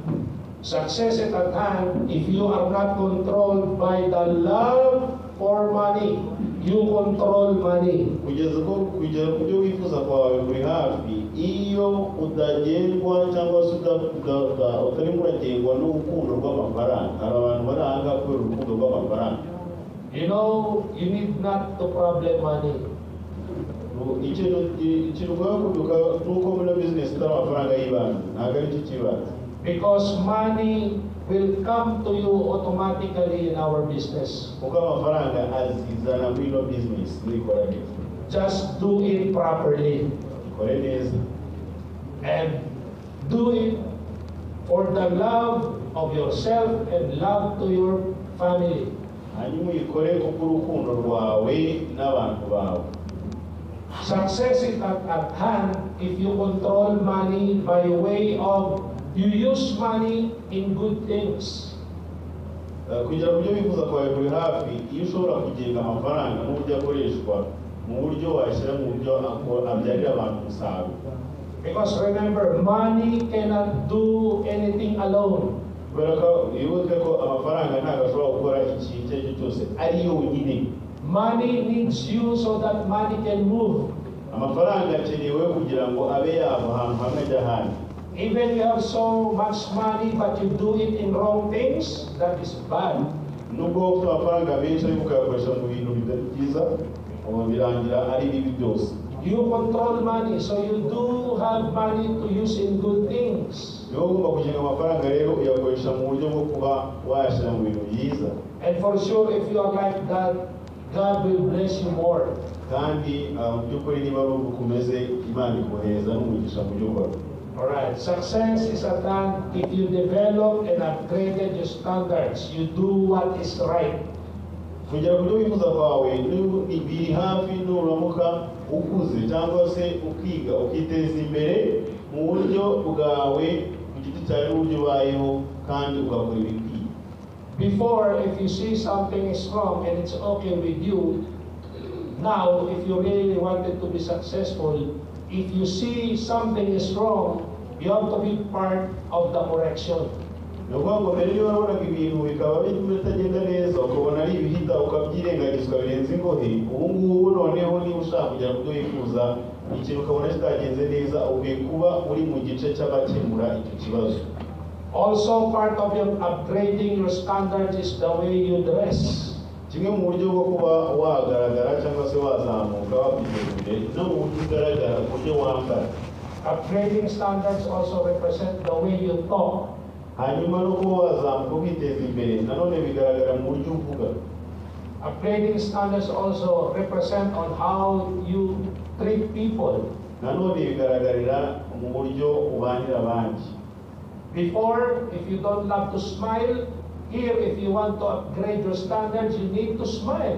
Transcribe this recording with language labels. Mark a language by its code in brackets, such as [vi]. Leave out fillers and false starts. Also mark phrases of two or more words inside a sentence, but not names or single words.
[en] Success is at hand if you are not controlled by the love for money. You control money. [rw] Kugeza ku byo wifuza kwawe biri hafi iyo utagendwa cyangwa se utari muragengwa n'urukundo rw'amafaranga. Hari abantu baranga kubera urukundo rw'amafaranga. [en] You know, you need not to problem money. [rw] Ikintu kuduka nuko muri business y'amafaranga y'ibanga ntabwo ari cyo kibazo. [en] Because money will come to you automatically in our business. [rw] Kuko amafaranga azizana muri no business nikora neza. [en] Just do it properly. [rw] Ikore neza. [en] And do it for the love of yourself and love to your family. [rw] Hanyuma uyikore kuko urukundo rwawe n'abantu bawe. [en] Success is at hand if you control money by way of you use money in good things. [rw] Kugira ngo ibyo wifuza kwawe biri hafi iyo ushobora kugenga amafaranga n'uburyo akoreshwa mu buryo washyira mu buryo abyarira abantu umusaruro. [en] Because remember, money cannot do anything alone. [rw] Kubera ko wibuke ko amafaranga ntabwo ashobora gukora ikintu icyo ari cyo cyose ari yonyine. [en] Money needs you so that money can move. [rw] Amafaranga akenewe kugira ngo abe yava ahantu hamwe ajya ahandi. [en] Even you have so much money but you do it in wrong things, that is bad. [rw] Nubwo ufite amafaranga menshi ariko ukayakoresha mu bintu bitari byiza birangira ari bibi byose. [en] You control money, so you do have money to use in good things. [rw] Niyo ugomba kugenga amafaranga rero uyakoresha mu buryo bwo kuba wayashyira mu bintu byiza. [en] And for sure, if you are like that, God will bless you more. [rw] Kandi mu by'ukuri niba ari uko umeze Imana ikuheza n'umugisha mu byo ukora. [en] Alright, success is at hand if you develop and upgraded your standards. You do what is right. [rw] Kugira ngo ibyo wifuza kwawe biri hafi nuramuka ukuze cyangwa se ukiga ukiteza imbere mu buryo bwawe ku giti cyawe n'uburyo ubayeho kandi ugakora ibikwiye. [en] Before, if you see something is wrong and it's okay with you, now if you really wanted to be successful, if you see something is wrong, you have to be part of the correction. [rw] Ni ukuvuga ngo mbere niba wabonaga ibintu bikaba bitagenda neza ukabona ari ibihita ukabyirengagizwa birenze ingohe, ubu ngubu noneho niba ushaka kugera ku byo wifuza ikintu ukabona kitagenze neza ukwiye kuba uri mu gice cy'abakemura icyo kibazo. [en] Also, part of your upgrading your standards is the way you dress. [rw] Kimwe mu buryo bwo kuba wagaragara cyangwa se wazamuka wakwiteza imbere no mu buryo ugaragara ku buryo wambara. [en] Upgrading standards also represent the way you talk. [rw] Hanyuma no kuba wazamuka ukiteza imbere nanone bigaragara mu buryo uvuga. [en] Upgrading standards also represent on how you treat people. [rw] Nanone bigaragarira mu buryo ubanira abandi. [en] Before, if you don't love to smile, here if you want to upgrade your standards, you need to smile.